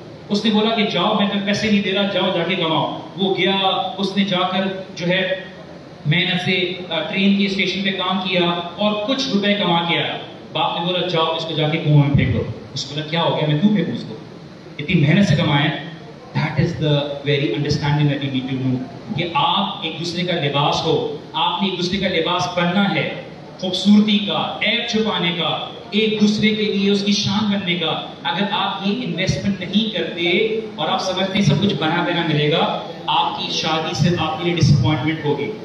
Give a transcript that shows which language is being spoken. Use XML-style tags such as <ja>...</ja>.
<ur>اس نے بولا کہ جاؤ, میں تمہیں پیسے نہیں دے رہا, جاؤ جا کے کماؤ. وہ گیا, اس نے جا کر جو ہے محنت سے ٹرین کے اسٹیشن پہ کام کیا اور کچھ روپے کما کے آیا. باپ نے بولا جاؤ اس کو جا کے کنویں میں پھینک دو. اس کو بولا کیا ہو گیا, میں کیوں پھینکوں اس کو, اتنی محنت سے کمائے.</ur> <en>That is the very understanding that you need to know.</en> <ur>کہ آپ ایک دوسرے کا لباس ہو, آپ نے ایک دوسرے کا لباس بننا ہے, خوبصورتی کا, عیب چھپانے کا, ایک دوسرے کے لیے اس کی شان بننے کا. اگر آپ یہ انویسٹمنٹ نہیں کرتے اور آپ سمجھتے ہیں سب کچھ بنا بنا ملے گا, آپ کی شادی سے آپ کے لیے ڈس اپوائنٹمنٹ ہوگی.</ur>